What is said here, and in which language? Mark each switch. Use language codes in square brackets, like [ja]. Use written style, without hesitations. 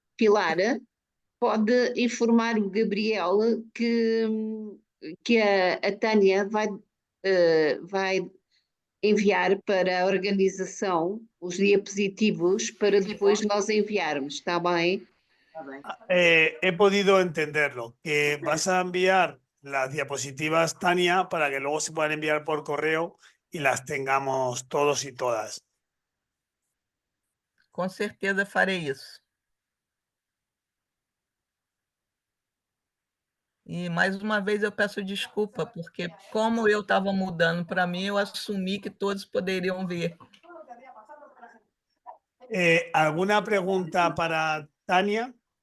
[pt] Pilar, pode informar o Gabriel que a Tânia vai enviar para a organização os diapositivos para depois nós enviarmos, está bem? [es] He podido entenderlo, que vas a enviar las diapositivas, Tania, para que luego se puedan enviar por correo y las tengamos todos y todas. [pt] com certeza farei isso. E mais uma vez eu peço desculpa, porque como eu estava mudando para mim, eu assumi que todos poderiam ver. [es] ¿Alguna pregunta para Tania?